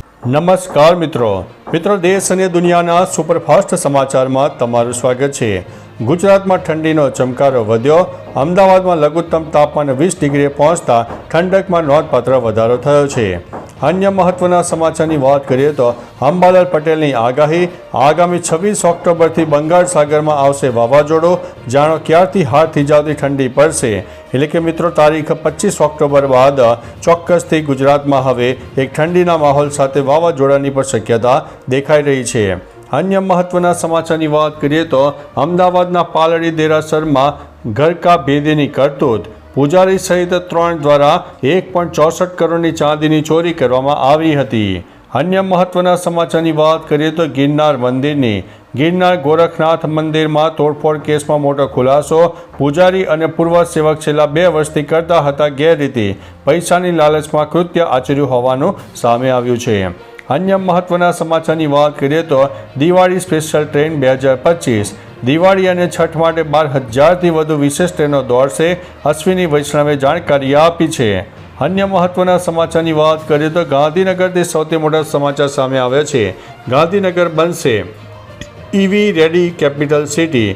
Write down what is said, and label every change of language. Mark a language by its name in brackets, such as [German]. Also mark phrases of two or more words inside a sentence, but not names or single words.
[Gujarati] નમસ્કાર મિત્રો દેશ અને દુનિયાના સુપરફાસ્ટ સમાચારમાં તમારું સ્વાગત છે। ગુજરાતમાં ઠંડીનો ચમકારો વધ્યો। અમદાવાદમાં લઘુત્તમ તાપમાન 20 ડિગ્રીએ પહોંચતા ઠંડકમાં નોંધપાત્ર વધારો થયો છે। અન્ય મહત્વના સમાચારની વાત કરીએ તો અંબાલાલ પટેલની આગાહી આગામી 26 ઓક્ટોબરથી બંગાળ સાગરમાં આવશે વાવાજોડો। જાણો ક્યારથી હાથ થીજાવતી ઠંડી પડશે। એટલે કે મિત્રો તારીખ 25 ઓક્ટોબર બાદ ચોક્કસથી ગુજરાતમાં હવે એક ઠંડીના માહોલ સાથે વાવાઝોડાની પણ શક્યતા દેખાઈ રહી છે। અન્ય મહત્વના સમાચારની વાત કરીએ તો અમદાવાદના પાલડી દેરાસરમાં ઘરકા ભેદીની કરતૂત। પૂજારી સહિત 3 દ્વારા 1.64 કરોડની ચાંદીની ચોરી કરવામાં આવી હતી। અન્ય મહત્વના સમાચારની વાત કરીએ તો ગિરનાર મંદિરની ગિરનાર ગોરખનાથ મંદિરમાં તોડફોડ કેસમાં મોટો ખુલાસો। પૂજારી અને પૂર્વ સેવક છેલ્લા 2 વર્ષથી કરતા હતા ગેરરીતિ। પૈસાની લાલચમાં કૃત્ય આચર્યું હોવાનું સામે આવ્યું છે। અન્ય મહત્વના સમાચારની બાત કરીએ તો દિવાળી [English] special train [Gujarati] 2025 દિવાળી અને છઠ માટે 12,000થી વધુ વિશેષ ટ્રેનો દોડશે। અશ્વિની વૈષ્ણવે જાણકારી આપી છે। અન્ય મહત્વના સમાચારની વાત કરીએ તો ગાંધીનગરથી સૌથી મોટા સમાચાર સામે આવ્યા છે। ગાંધીનગર બનશે [English] EV ready capital city.